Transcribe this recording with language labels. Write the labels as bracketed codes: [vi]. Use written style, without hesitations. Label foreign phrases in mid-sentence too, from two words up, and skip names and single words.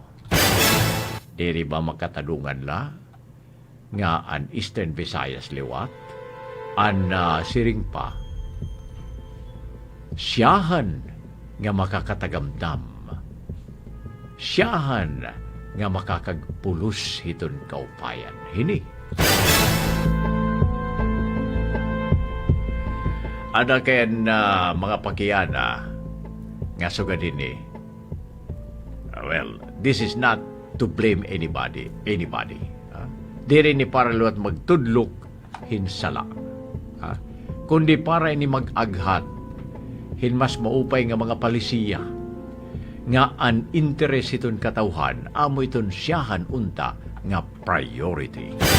[war] Diri ba makatadungan la nga an Eastern Visayas liwat, an siring pa, siyahan nga makakatagamdam, siyahan nga makakagpulos hiton kaupayan. Hini. Ada kayan mga pagkiyana nga sugadin ni, [en] well, this is not to blame anybody. [war] Diri ni para luwat magtudlok hinsala. Kundi para ini mag-aghat hinmas maupay nga mga palisiya nga an interes iton katawhan amo iton siyahan unta nga priority.